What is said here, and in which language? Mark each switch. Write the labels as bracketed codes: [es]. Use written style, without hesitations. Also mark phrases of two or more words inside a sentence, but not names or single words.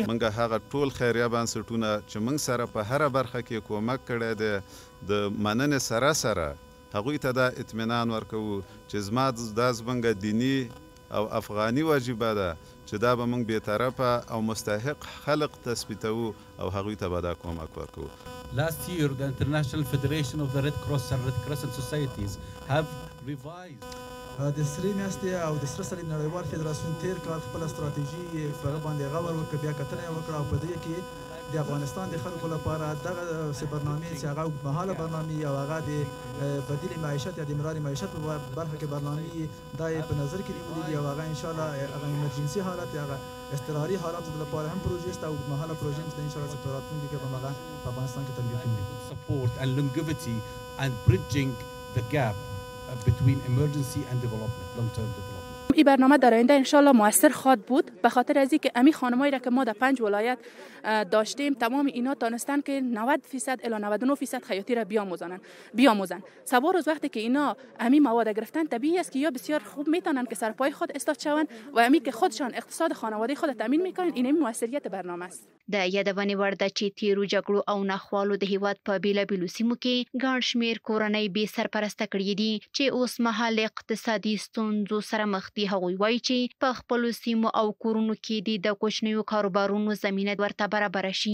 [ps] موږ هغه ټول خیریه بنسټونه چې موږ سره په هره برخه کې کومک کړی دی د مننې سره سره هغوی ته دا اطمینان ورکوو چې دا زموږ دیني او افغاني واجبه ده چې دا به موږ بېطرفه او مستحق خلق تثبیتوو او هغوی ته به دا کومک ورکوو. [en] Last year, the International Federation of the Red Cross and Red Crescent Societies have revised [ps] د سرې میاشتې او د سره صلیب نړیوال فدراسیون تیر کال خپله استراتیژي په هغه باندې غور وکړه، بیا کتنه یې وکړه او په دې کې د افغانستان د خلکو لپاره دغه برنامې چې هغه اوږدمهاله برنامې او هغه د بدیل معیشت یا د امرار معیشت په برخه کې برنامې دا یې په نظر کې نیولي دي او هغه انشاءالله هغه ایمرجنسي حالت هغه اضطراري حالاتو لپاره هم پروژې شته او اوږدمهاله پروژې چې انشاءالله چې په راتلونکي کې به هغه په افغانستان کې تطبیق کړي. [en] Support and longevity and bridging the gap between emergency and development, long-term development. [fa] این برنامه در آینده انشالله موثر خواهد بود به خاطر از اینکه امی خانمایی را که ما در 5 ولایت داشتیم تمام اینا دانستن که 90% الی 99% خیاطی را بیاموزن. سوار روز وقتی که اینا امی مواد گرفتن طبیعی است که یا بسیار خوب میتونن که سر پای خود استاد شون و امی که خودشان اقتصاد خانواده خود تامین میکنن. این موثریت برنامه است. [ps] د یادونې وړ ده چې تیرو جګړو او ناخوالو د هیواد په بیلابیلو سیمو کې ګڼ شمېر کورنۍ بې سرپرسته کړي دي چې اوس مهال اقتصادي ستونزو سره مخ دي. هغوی وایي چې په خپلو سیمو او کورونو کې د کوچنیو کاروبارونو زمینه ورته برابره شي.